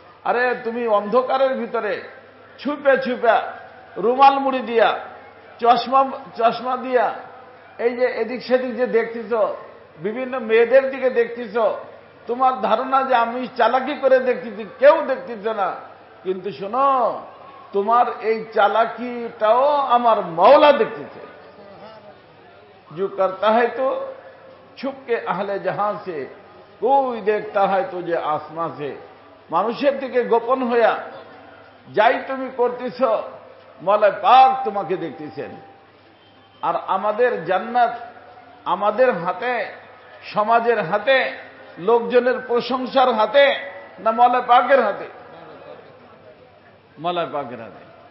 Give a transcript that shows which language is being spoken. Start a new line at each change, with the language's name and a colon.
Bangla: আরে তুমি অন্ধকারের ভিতরে ছুপে ছুপে রুমাল মুড়ি দিয়া চশমা দিয়া এই যে এদিক সেদিক যে দেখতেছ, বিভিন্ন মেয়েদের দিকে দেখতেছ, তোমার ধারণা যে আমি চালাকি করে দেখতেছি, কেউ দেখতেছে না। কিন্তু শোনো, তোমার এই চালাকিটাও আমার মাওলা দেখতেছে।
Urdu: जो करता है तो छुप के अहले जहां से, कोई देखता है तुझे आसमां से।
Bangla: মানুষের দিকে গোপন হইয়া যাই তুমি করতেছ, মওলা পাক তোমাকে দেখতেছেন। আর আমাদের জান্নাত আমাদের হাতে, সমাজের হাতে, লোকজনের প্রশংসার হাতে, না মওলা পাকের হাতে? মওলা পাকের হাতে।